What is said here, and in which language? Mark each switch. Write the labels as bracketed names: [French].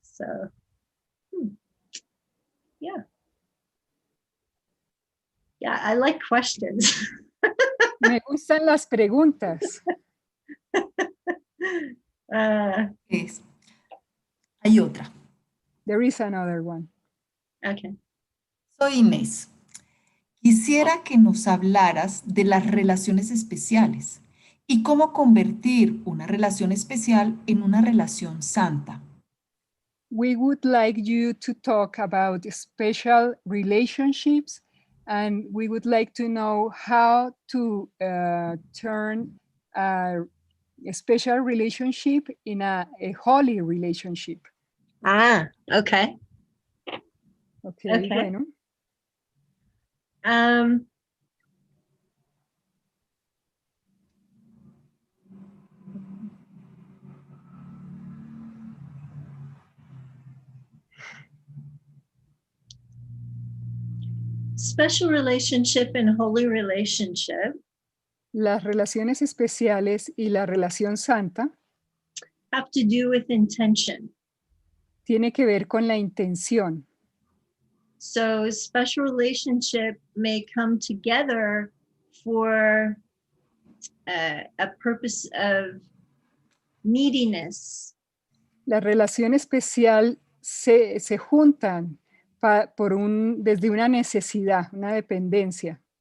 [English] So yeah, I like questions. [Spanish] Me gustan las preguntas. Hay otra. [English] There is another one. Okay. [Spanish] Soy Inés. Quisiera que nos hablaras de las relaciones especiales y cómo convertir una relación especial en una relación santa. [English] We would like you to talk about special relationships, and we would like to know how to turn a special relationship in a holy relationship. Okay. Okay. [Spanish] Bueno. [English] Special relationship and holy relationship [Spanish] Las relaciones especiales y la relación santa [English] have to do with intention. [Spanish] tiene que ver con la intención. [English] So special relationship may come together for a purpose of neediness. [Spanish] La relación especial se juntan desde una necesidad, una dependencia.